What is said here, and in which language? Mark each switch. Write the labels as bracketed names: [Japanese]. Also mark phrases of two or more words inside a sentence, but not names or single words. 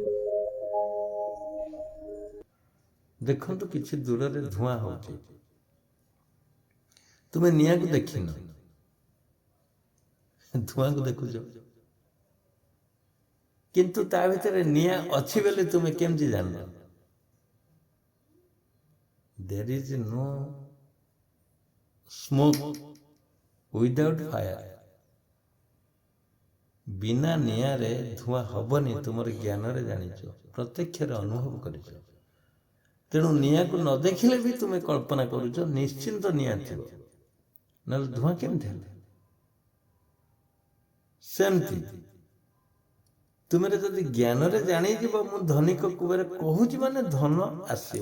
[Odia] ଦେଖନ୍ତୁ, କିଛି ଦୂରରେ ଧୂଆଁ ହଉଛି, ତୁମେ ନିଆଁକୁ ଦେଖିନ, ଧୂଆଁକୁ ଦେଖୁଛ। କିନ୍ତୁ ତା ଭିତରେ ନିଆଁ ଅଛି ବୋଲି ତୁମେ କେମିତି ଜାଣିଲ? [English] There is no smoke without fire. [Odia] ବିନା ନିଆଁରେ ଧୂଆଁ ହବନି, ତୁମର ଜ୍ଞାନରେ ଜାଣିଛ, ପ୍ରତ୍ୟକ୍ଷରେ ଅନୁଭବ କରିଛ। ତେଣୁ ନିଆଁକୁ ନ ଦେଖିଲେ ବି ତୁମେ କଳ୍ପନା କରୁଛ ନିଶ୍ଚିନ୍ତ ନିଆଁ ଥିବ, ନହେଲେ ଧୂଆଁ କେମିତି ହେଲା? ସେମିତି ତୁମେ ଯଦି ଜ୍ଞାନରେ ଜାଣିଯିବ ମୁଁ ଧନିକ କୁବେର କହୁଛି ମାନେ ଧନ ଆସିବ।